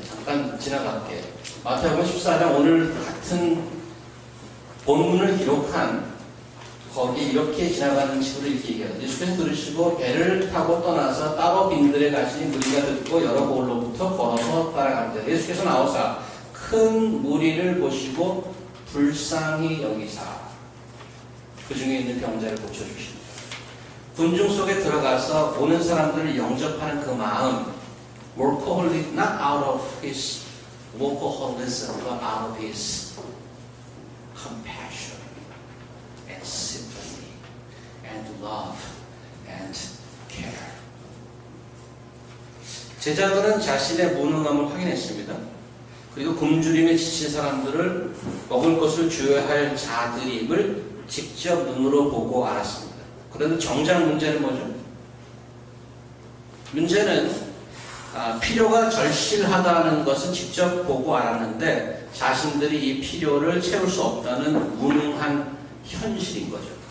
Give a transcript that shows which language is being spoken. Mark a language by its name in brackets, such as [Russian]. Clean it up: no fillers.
[Korean] 잠깐 지나갈게요. 마태복음 14장 오늘 같은 본문을 기록한 거기 이렇게 지나가는 식으로 이렇게 얘기해요. 예수께서 들으시고 배를 타고 떠나서 따로 빈들에 가시니 무리가 듣고 여러 곳로부터 걸어서 따라갑니다. 예수께서 나오사 큰 무리를 보시고 불쌍히 여기사 그 중에 있는 병자를 고쳐주십니다. 군중 속에 들어가서 오는 사람들을 영접하는 그 마음 [English] workaholic, not out of his workaholism, but out of his compassion and sympathy and love and care. [Korean] 제자들은 자신의 무능함을 확인했습니다. 그리고 굶주림에 지친 사람들을 먹을 것을 줘야 할 자들임을 직접 눈으로 보고 알았습니다. 그런데 정작 문제는 뭐죠? 문제는 필요가 절실하다는 것은 직접 보고 알았는데 자신들이 이 필요를 채울 수 없다는 무능한 현실인 거죠.